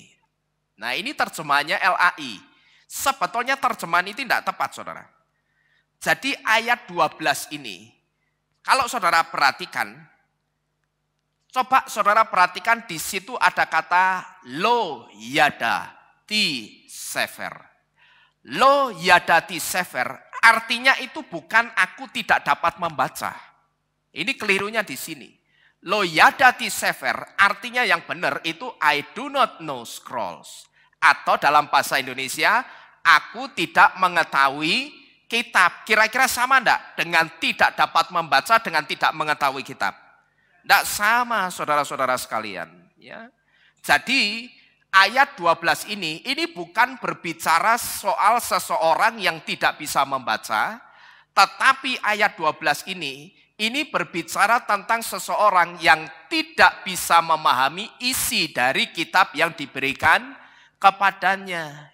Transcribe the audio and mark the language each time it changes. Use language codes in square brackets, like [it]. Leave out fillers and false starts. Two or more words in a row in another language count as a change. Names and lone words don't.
[id] Nah, ini terjemahannya LAI. Sebetulnya terjemahan ini tidak tepat saudara. Jadi ayat 12 ini, kalau saudara perhatikan, coba saudara perhatikan di situ ada kata [he] לא ידעתי ספר. לא ידעתי ספר [id] artinya itu bukan aku tidak dapat membaca. Ini kelirunya di sini. [he] לא ידעתי ספר [id] artinya yang benar itu [en] I do not know scrolls. [id] Atau dalam bahasa Indonesia, aku tidak mengetahui kitab. Kira-kira sama enggak dengan tidak dapat membaca dengan tidak mengetahui kitab? Enggak sama, saudara-saudara sekalian. Ya. Jadi ayat 12 ini bukan berbicara soal seseorang yang tidak bisa membaca, tetapi ayat 12 ini berbicara tentang seseorang yang tidak bisa memahami isi dari kitab yang diberikan kepadanya.